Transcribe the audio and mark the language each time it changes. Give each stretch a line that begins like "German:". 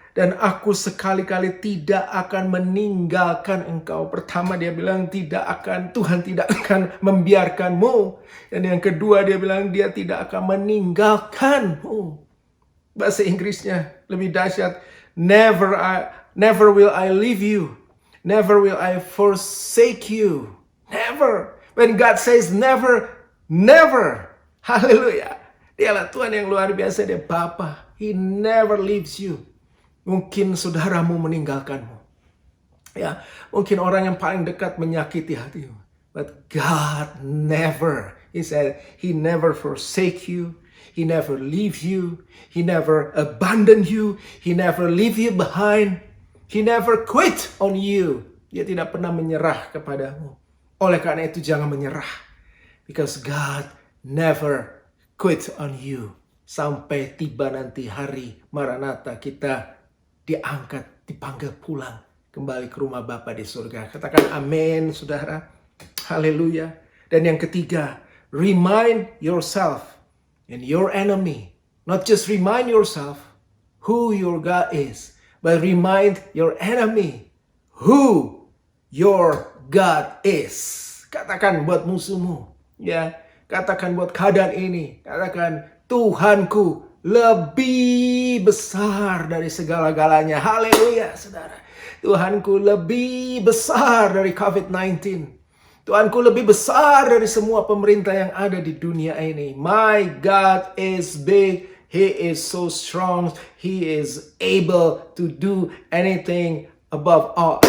Indonesian: Dan aku sekali-kali tidak akan meninggalkan engkau. Pertama dia bilang Tuhan tidak akan membiarkanmu. Dan yang kedua dia bilang dia tidak akan meninggalkanmu. Bahasa Inggrisnya lebih dahsyat.
English: Never will I leave you. Never will I forsake you. Never. When God says never, never. Haleluya.
Indonesian: Dialah Tuhan yang luar biasa. Dia Bapa.
English: He never leaves you.
Indonesian: Mungkin saudaramu meninggalkanmu. Ya, mungkin orang yang paling dekat menyakiti hatimu.
English: But God never. He said, He never forsake you. He never leave you. He never abandon you. He never leave you behind. He never quit on you.
Indonesian: Dia tidak pernah menyerah kepadamu. Oleh karena itu jangan menyerah.
English: Because God never quit on you.
Indonesian: Sampai tiba nanti hari Maranatha kita diangkat, dipanggil pulang kembali ke rumah Bapa di surga. Katakan amin, saudara. Haleluya. Dan yang ketiga,
English: remind yourself and your enemy. Not just remind yourself who your God is, but remind your enemy who your God is.
Indonesian: Katakan buat musuhmu, ya. Katakan buat keadaan ini. Katakan, Tuhanku lebih besar dari segala-galanya. Haleluya, saudara. Tuhanku lebih besar dari COVID-19. Tuhanku lebih besar dari semua pemerintah yang ada di dunia ini.
English: My God is big. He is so strong. He is able to do anything above all.